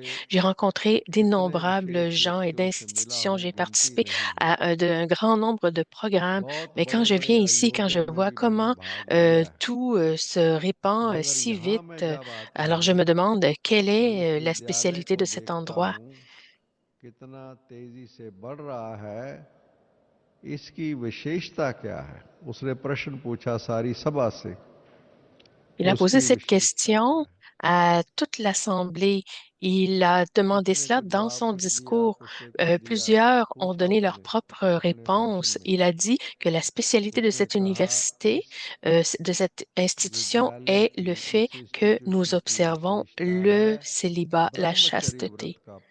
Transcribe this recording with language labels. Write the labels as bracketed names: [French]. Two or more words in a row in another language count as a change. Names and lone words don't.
[French] J'ai rencontré d'innombrables gens et d'institutions. J'ai participé à un grand nombre de programmes. Mais quand je viens ici, quand je vois comment tout se répand si vite, alors je me demande quelle est la spécialité de cet endroit. [Hindi] इसकी विशेषता क्या है? उसने प्रश्न पूछा सारी सभा से। [French] Il a posé cette question à toute l'Assemblée. Il a demandé cela dans son discours. Plusieurs ont donné leurs propres réponses. Il a dit que la spécialité de cette université, de cette institution, est le fait que nous observons le célibat, la chasteté.